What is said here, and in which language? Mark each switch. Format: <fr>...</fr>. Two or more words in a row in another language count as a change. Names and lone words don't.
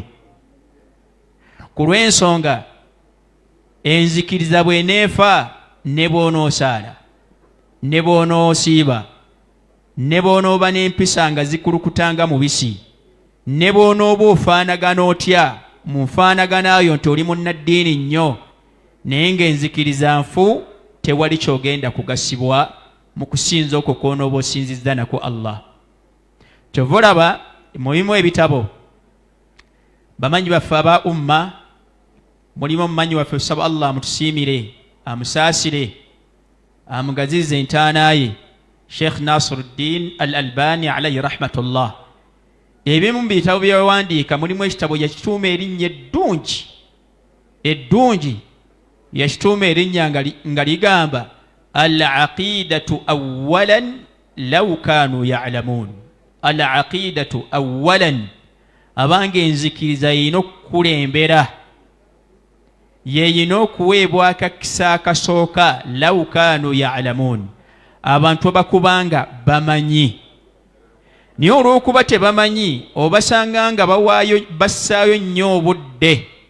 <lg>Ku lw'ensonga enzikiriza bw'eneefa ne bw'onoosaala ne bw'onoosiiba ne bw'onooba n'empisa nga zikulukutanga mubisi ne bw'onooba ofaanagana otya mu nfaanaganayo nti oli munnaddiini nnyo naye ng'enzikiriza nfu tewali kyogenda kugasibwa mu kusinza okwo kw'onooba osinzizza nako Allah. Kyova olaba mulimu ebitabo bamanyi baffe aba umma, mulimu omumanyi waffe osaba Allah amutusiimire amusaasire amugazize entaana ye Sheikh Nasiruddin al-Albani</lg> <ar>عليه رحمة الله.</ar> <lg>Ebimu mu bitabo byewandiika mulimu ekitabo yakituuma erinnya eddungi yakituuma erinnya nga ligamba</lg> <ar>العقيدة أولا لو كانوا يعلمون. العقيدة أولا</ar> <lg>abange enzikiriza yino kulembera yeyino okuweebwa akakisa akasooka</lg> <ar>لو كانوا يعلمون</ar> <lg>abantu bakubanga bamanyi naye olw'okuba tebamanyi obasanga nga bassaayo nnyo obudde</lg>